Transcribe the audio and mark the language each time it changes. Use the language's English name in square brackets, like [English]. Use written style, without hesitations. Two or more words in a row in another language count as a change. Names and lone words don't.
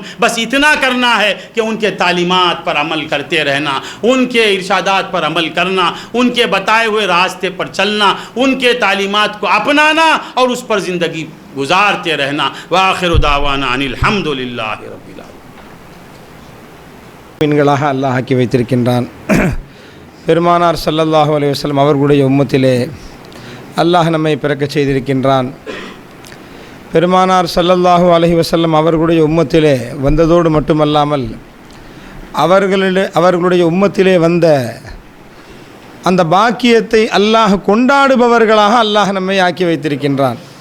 [Urdu] بس اتنا کرنا ہے کہ ان کے تعلیمات پر عمل کرتے رہنا، ان کے ارشادات پر عمل کرنا، ان کے بتائے ہوئے راستے پر چلنا، ان کے تعلیمات کو اپنانا اور اس پر زندگی گزارتے رہنا۔ [Arabic] وآخر دعوانا ان الحمدللہ رب [Tamil] மீன்களாக அல்லாஹ் ஆக்கி வைத்திருக்கின்றான். பெருமானார் [Arabic] صلى الله عليه وسلم [Tamil] அவர்களுடைய உம்மத்திலே அல்லாஹ் நம்மை பிறக்கச் செய்திருக்கின்றான். பெருமானார் [Arabic] صلى الله عليه وسلم [Tamil] அவர்களுடைய உம்மத்திலே வந்ததோடு மட்டுமல்லாமல் அவர்களுடைய உம்மத்திலே வந்த அந்த பாக்கியத்தை அல்லாஹ் கொண்டாடுபவர்களாக அல்லாஹ் நம்மை ஆக்கி வைத்திருக்கின்றான்.